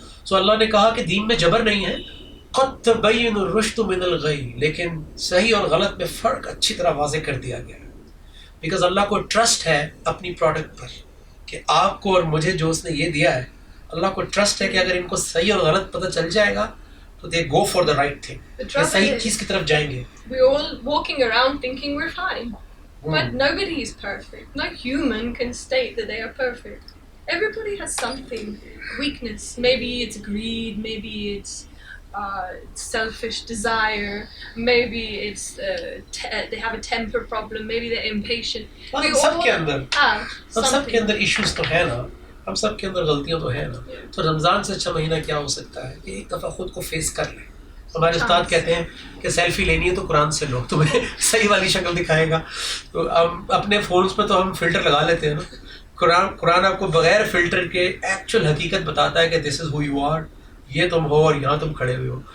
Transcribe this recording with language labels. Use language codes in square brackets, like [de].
[ur] سو اللہ نے کہا کہ دین میں جبر نہیں ہے, [ar] قد تبین الرشد من الغی, [ur] لیکن صحیح اور غلط میں فرق اچھی طرح واضح کر دیا گیا ہے. بیکاز اللہ کو ٹرسٹ ہے اپنی پروڈکٹ پر کہ آپ کو اور مجھے جو اس نے یہ دیا ہے, اللہ کو ٹرسٹ ہے کہ اگر ان کو صحیح اور غلط پتہ چل جائے گا تو [en] they go for the right thing, [ur] یہ صحیح چیز کی طرف جائیں گے. [en] We're all walking around thinking we're fine. But nobody is perfect. No human can state that they are perfect. Everybody has something, weakness. Maybe it's greed, maybe it's selfish desire, maybe it's they have a temper problem, maybe they're impatient. [ur] ہم سب کے اندر [en] have [ur] ہم سب کے اندر issues تو ہے نا, ہم سب کے اندر غلطیاں تو ہے نا. تو رمضان سے اچھا مہینہ کیا ہو سکتا ہے کہ ایک دفعہ خود کو فیس کر لیں. ہمارے استاد کہتے ہیں کہ سیلفی لینی ہے تو قرآن سے لو, تمہیں صحیح والی شکل دکھائے گا. تو ہم اپنے فونس پہ تو ہم فلٹر لگا لیتے ہیں نا, قرآن آپ کو بغیر فلٹر کے ایکچوئل حقیقت بتاتا ہے کہ [en] this is who you are, [ur] یہ تم ہو اور یہاں تم کھڑے ہوئے ہو.